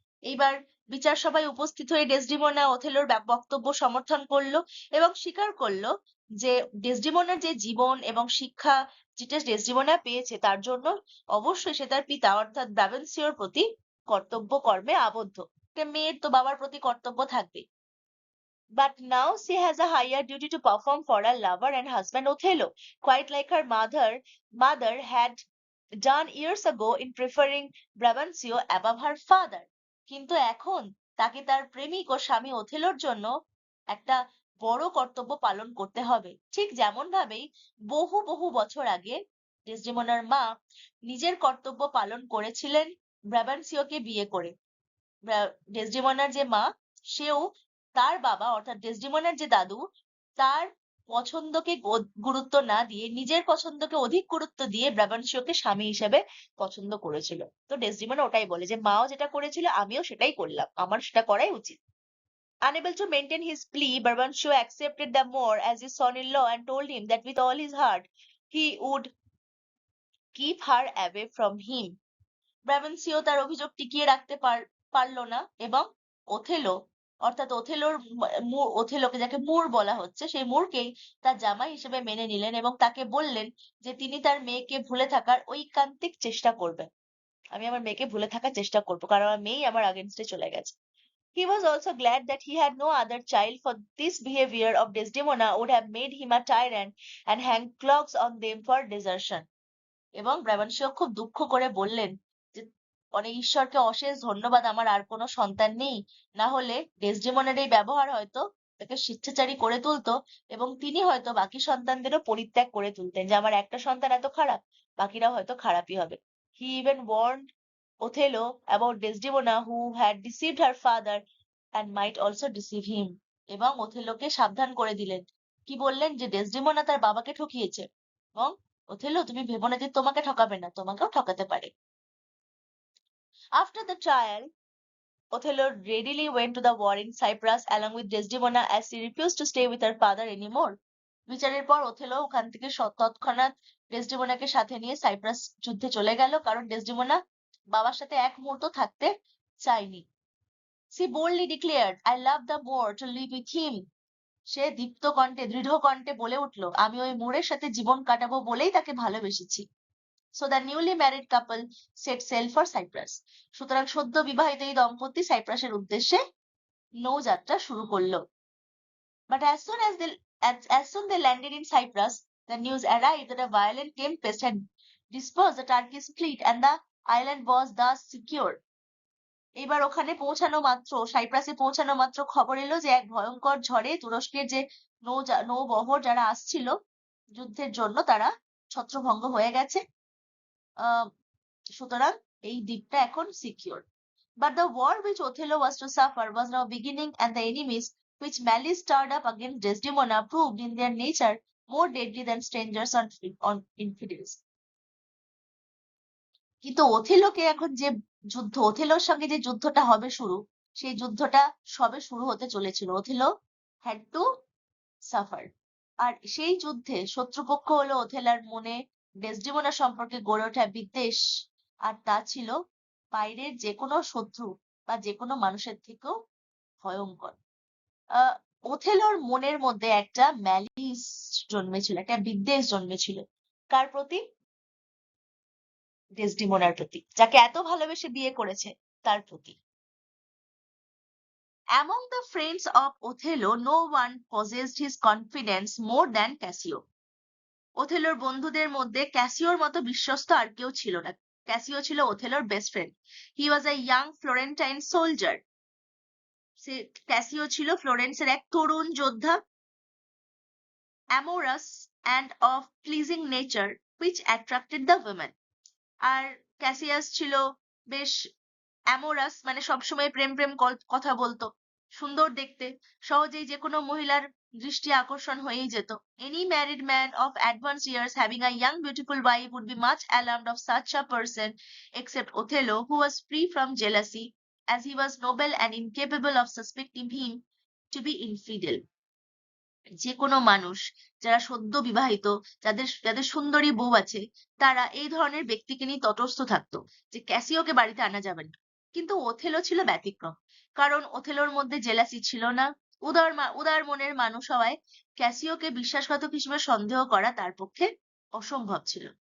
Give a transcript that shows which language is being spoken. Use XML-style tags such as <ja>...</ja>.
<bn>এইবার বিচার সভায় উপস্থিত হয়ে ডেসডিমোনা ওথেলোর বক্তব্য সমর্থন করলো এবং স্বীকার করলো যে ডেসডিমোনার যে জীবন এবং শিক্ষা যেটা ডেসডিমোনা পেয়েছে তার জন্য অবশ্যই সে তার পিতা অর্থাৎ ব্রাবেন্সিওর প্রতি কর্তব্য কর্মে আবদ্ধ। মেয়ের তো বাবার প্রতি কর্তব্য থাকবে।</bn> <en>But now she has a higher duty to perform for her lover and husband Othello, quite like her mother had done years ago in preferring Brabantio above her father.</en> <bn>কিন্তু এখন তাকে তার প্রেমিক ও স্বামী ওথেলোর জন্য একটা বড় কর্তব্য পালন করতে হবে। ঠিক যেমন ভাবেই বহু বহু বছর আগে ডেসডেমোনার মা নিজের কর্তব্য পালন করেছিলেন ব্রাবানসিওকে বিয়ে করে। ডেসডেমোনার যে মা, সেও তার বাবা অর্থাৎ ডেসডেমোনার যে দাদু, তার পছন্দকে গুরুত্ব না দিয়ে নিজের পছন্দকে অধিক গুরুত্ব দিয়ে ব্রাবানসিওকে স্বামী হিসেবে পছন্দ করেছিল। তো ডেসডেমোনা ওটাই বলে যে মাও যেটা করেছিল আমিও সেটাই করলাম, আমার সেটা করাই উচিত।</bn> <en>Unable to maintain his plea, Brabantio accepted the Moor as his son-in-law and told him that with all his heart he would keep her away from him.</en> <bn>ব্রাবেন্সিও তার অভিযোগ টিকিয়ে রাখতে পারলো না এবং ওথেলো অর্থাৎ ওথেলোকে যাকে মুর বলা হচ্ছে সেই মুরকেই তার জামাই হিসেবে মেনে নিলেন এবং তাকে বললেন যে তিনি তার মেয়েকে ভুলে থাকার ঐকান্তিক চেষ্টা করবেন। আমি আমার মেয়েকে ভুলে থাকার চেষ্টা করবো কারণ আমার মেয়েই আমার আগেনস্টে চলে গেছে।</bn> <en>He was also glad that he had no other child, for this behavior of Desdemona would have made him a tyrant and hang clogs on them for desertion.</en> <bn>এবং ব্রাবানসিও খুব দুঃখ করে বললেন যে অনেক ঈশ্বরকে অশেষ ধন্যবাদ, আমার আর কোনো সন্তান নেই, না হলে ডেসডেমনের এই ব্যবহার হয়তো তাকে স্বেচ্ছাচারী করে তুলতো এবং তিনি হয়তো বাকি সন্তানদেরও পরিত্যাগ করে তুলতেন, যে আমার একটা সন্তান এত খারাপ, বাকিরাও হয়তো খারাপই হবে।</bn> <en>He even warned Othello about Desdemona, who had deceived her father and might also deceive him.</en> <bn>এবং ওথেলোকে সাবধান করে দিলেন। কি বললেন? যে ডেসডেমোনা তার বাবাকে ঠকিয়েছে এবং ওথেলো তুমি ভেবো না যে তোমাকে ঠকাবে না, তোমাকেও ঠকাতে পারে।</bn> <en>After the trial, Othello readily went to the war in Cyprus along with Desdemona as she refused to stay with her father anymore.</en> <bn>বিচারের পর ওথেলো ওখান থেকে তৎক্ষণাৎ ডেসডেমোনাকে সাথে নিয়ে সাইপ্রাস যুদ্ধে চলে গেল, কারণ ডেসডেমোনা বাবার সাথে এক মুহূর্ত থাকতে চায়নি।</bn> <en>She boldly declared, I love the Moor to live with him.</en> <bn>সে দীপ্ত কণ্ঠে দৃঢ় কণ্ঠে বলে উঠল, আমি ওই মুরের সাথে জীবন কাটাবো বলেই তাকে ভালোবেসেছি।</bn> <en>So the newly married couple set sail for Cyprus.</en> <bn>সুতরাং সদ্য বিবাহিত এই দম্পতি সাইপ্রাসের উদ্দেশ্যে নৌযাত্রা শুরু করলো।</bn> <en>But as soon they landed in Cyprus, the news arrived that a violent tempest had dispersed the Turkish fleet and the island was thus secure.</en> <bn>এবার ওখানে পৌঁছানো মাত্র, সাইপ্রাসে পৌঁছানো মাত্র খবর এলো যে এক ভয়ঙ্কর ঝড়ে তুরস্কের যে নৌবহর যারা আসছিল যুদ্ধের জন্য তারা ছত্রভঙ্গ হয়ে গেছে। সুতরাং এই দ্বীপটা এখন secure.</bn> <en>But the war which Othello was to suffer was now beginning, and the enemies which malice stirred up against Desdemona proved in their nature more deadly than strangers on infidels.</en> <bn>কিন্তু ওথেলোকে এখন যে যুদ্ধ, ওথেলোর সঙ্গে যে যুদ্ধটা হবে শুরু, সেই যুদ্ধটা সবে শুরু হতে চলেছিল। Othello</bn> <en>Had to suffer.</en> <bn>আর সেই যুদ্ধে শত্রুপক্ষ হলো ওথেলার মনে ডেসডেমোনা সম্পর্কে গড়ে ওঠা বিদ্বেষ, আর তা ছিল বাইরের যে কোনো শত্রু বা যে কোনো মানুষের থেকেও ভয়ঙ্কর। ওথেলোর মনের মধ্যে একটা ম্যালিস জন্মেছিল, একটা বিদ্বেষ জন্মেছিল। কার প্রতি? ডেসডেমোনার প্রতি, যাকে এত ভালোবেসে বিয়ে করেছে তার প্রতি।</bn> <en>Among the friends of Othello, no one possessed his confidence more than Cassio.</en> <bn>ওথেলোর বন্ধুদের মধ্যে ক্যাসিওর মতো বিশ্বস্ত আর কেউ ছিল না। ক্যাসিও ছিল ওথেলোর</bn> <en>Best friend. He was a young Florentine soldier.</en> <bn>ক্যাসিও ছিল ফ্লোরেন্সের এক তরুণ যোদ্ধা।</bn> <en>amorous and of pleasing nature which attracted the women.</en> <bn>আর Cassius ছিল বেশ অ্যামোরাস, মানে সবসময় প্রেম প্রেম কথা বলতো, সুন্দর দেখতে, সহজেই যে কোনো মহিলার দৃষ্টি আকর্ষণ হয়েই যেত।</bn> <en>Any married man of advanced years having a young beautiful wife would be much alarmed of such a person, except Othello, who was free from jealousy, as he was noble and incapable of suspecting him to be infidel.</en> <bn>যে কোনো মানুষ যারা সদ্য বিবাহিত, যাদের সুন্দরী বউ আছে, তারা এই ধরনের ব্যক্তিকে নিয়ে তটস্থ থাকতো যে ক্যাসিওকে বাড়িতে আনা যাবে না। কিন্তু ওথেলো ছিল ব্যতিক্রম, কারণ ওথেলোর মধ্যে জেলাসি ছিল না। উদার মনের মানুষ হওয়ায় ক্যাসিওকে বিশ্বাসঘাতক হিসেবে সন্দেহ করা তার পক্ষে অসম্ভব ছিল।</bn>